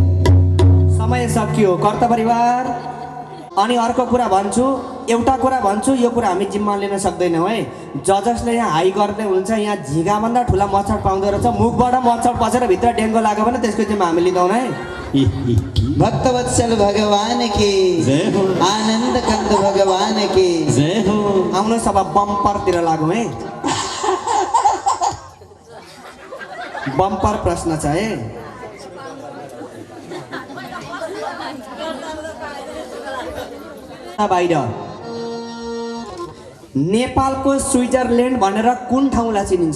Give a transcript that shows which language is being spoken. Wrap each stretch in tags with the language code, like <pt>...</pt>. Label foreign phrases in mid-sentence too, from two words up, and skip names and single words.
<ne>समय सकियो कर्ता परिवार। अनि अर्को कुरा भन्छु, एउटा कुरा भन्छु, यो कुरा हामी जिम्मा लिन सक्दैनौँ है। जजसले यहाँ हाई गर्दै हुन्छ, यहाँ झिँगाभन्दा ठुला मच्छर पाउँदो रहेछ, मुखबाट मच्छर पसेर भित्र डेङ्गु लाग्यो भने त्यसको जिम्मा हामी लिँदैनौँ है।</ne> <hi>भक्तवत्सल भगवान की जय हो। आनन्द कन्द भगवान की जय हो।</hi> <ne>आउनुहोस् अब बम्परतिर लागौँ है। बम्पर प्रश्न छ है। बाहिर नेपालको स्विजरल्यान्ड भनेर कुन ठाउँलाई चिनिन्छ?</ne>